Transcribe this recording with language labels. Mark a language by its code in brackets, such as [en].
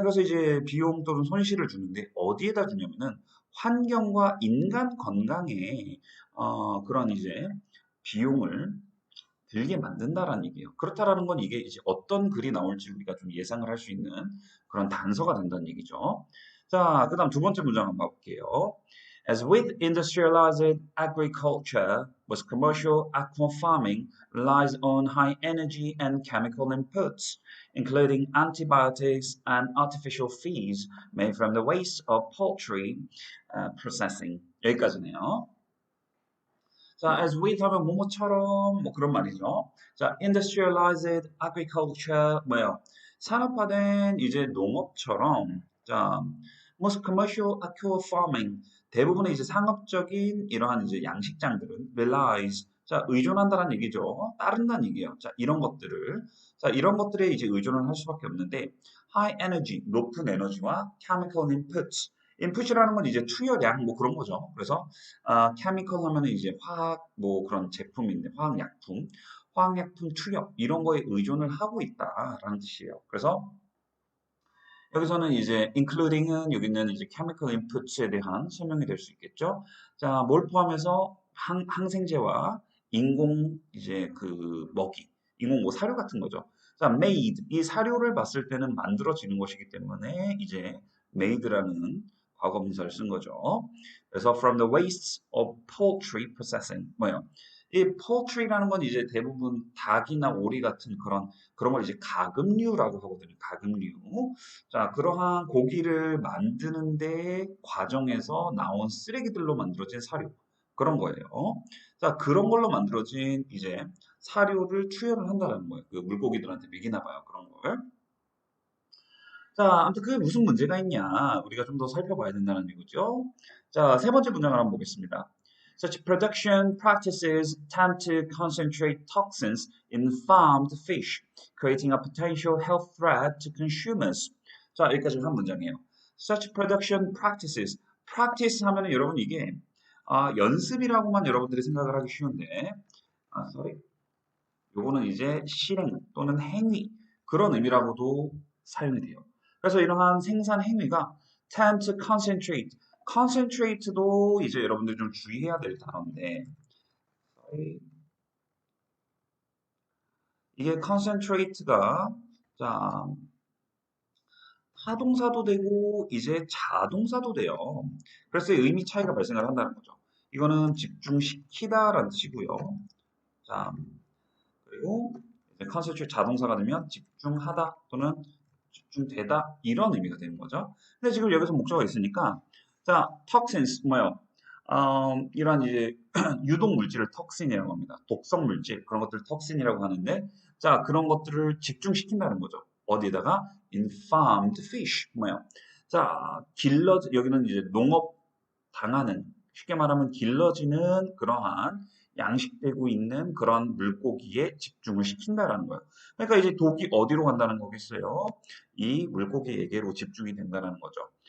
[ko] 그래서 이제 비용 또는 손실을 주는데 어디에다 주냐면은 환경과 인간 건강에 그런 이제 비용을 들게 만든다라는 얘기예요. 그렇다라는 건 이게 이제 어떤 글이 나올지 우리가 좀 예상을 할 수 있는 그런 단서가 된다는 얘기죠. 자, 그다음 두 번째 문장 한번 볼게요. [en] As with industrialized agriculture, with commercial aqua farming relies on high energy and chemical inputs, including antibiotics and artificial feeds made from the waste of poultry processing. [ko] 여기까지네요. 자, [en] as with [ko] 하면 뭐뭐처럼 뭐 그런 말이죠. 자, [en] industrialized agriculture [ko] 뭐예요? 산업화된 이제 농업처럼 자, [en] most commercial aqua farming [ko] 대부분의 이제 상업적인 이러한 이제 양식장들은 [en] relies [ko] 자, 의존한다는 얘기죠. 따른다는 얘기예요. 자, 이런 것들을 자, 이런 것들에 이제 의존을 할 수밖에 없는데 [en] high energy [ko] 높은 에너지와 [en] chemical inputs [ko] 인풋이라는 건 이제 투여량 뭐 그런 거죠. 그래서 케미컬 하면은 이제 화학 뭐 그런 제품인데 화학약품, 화학약품 투여 이런 거에 의존을 하고 있다라는 뜻이에요. 그래서 여기서는 이제 including은 여기는 이제 [en] chemical inputs [ko] 에 대한 설명이 될 수 있겠죠. 자, 뭘 포함해서 항생제와 인공 이제 그 먹이, 인공 뭐 사료 같은 거죠. 자, made 이 사료를 봤을 때는 만들어지는 것이기 때문에 이제 made라는 과거분사를 쓴 거죠. 그래서 [en] from the wastes of poultry processing [ko] 뭐예요? 이 poultry라는 건 이제 대부분 닭이나 오리 같은 그런 걸 이제 가금류라고 하거든요. 가금류. 자, 그러한 고기를 만드는데 과정에서 나온 쓰레기들로 만들어진 사료. 그런 거예요. 자, 그런 걸로 만들어진 이제 사료를 투여를 한다는 거예요. 그 물고기들한테 먹이나 봐요. 그런 걸. 자, 아무튼 그게 무슨 문제가 있냐. 우리가 좀 더 살펴봐야 된다는 얘기죠. 자, 세 번째 문장을 한번 보겠습니다. [en] Such production practices tend to concentrate toxins in farmed fish, creating a potential health threat to consumers. [ko] 자, 여기까지 한 문장이에요. [en] Such production practices. [ko] practice 하면은 여러분 이게 연습이라고만 여러분들이 생각을 하기 쉬운데, [en] sorry. [ko] 요거는 이제 실행 또는 행위 그런 의미라고도 사용이 돼요. 그래서 이러한 생산 행위가 [en] tend to concentrate. [ko] concentrate도 이제 여러분들 좀 주의해야 될 단어인데 이게 concentrate가 자 하동사도 되고 이제 자동사도 돼요. 그래서 의미 차이가 발생을 한다는 거죠. 이거는 집중시키다라는 뜻이고요. 자, 그리고 이제 concentrate 자동사가 되면 집중하다 또는 집중되다 이런 의미가 되는 거죠. 근데 지금 여기서 목적어가 있으니까 자, toxins 뭐요? 이런 이제 유독 물질을 톡신이라고 합니다. 독성 물질 그런 것들을 톡신이라고 하는데 자 그런 것들을 집중시킨다는 거죠. 어디에다가 [en] in farmed fish [ko] 뭐요? 자 여기는 이제 농업 당하는 쉽게 말하면 길러지는 그러한 양식되고 있는 그런 물고기에 집중을 시킨다라는 거예요. 그러니까 이제 독이 어디로 간다는 거겠어요? 이 물고기에게로 집중이 된다는 거죠.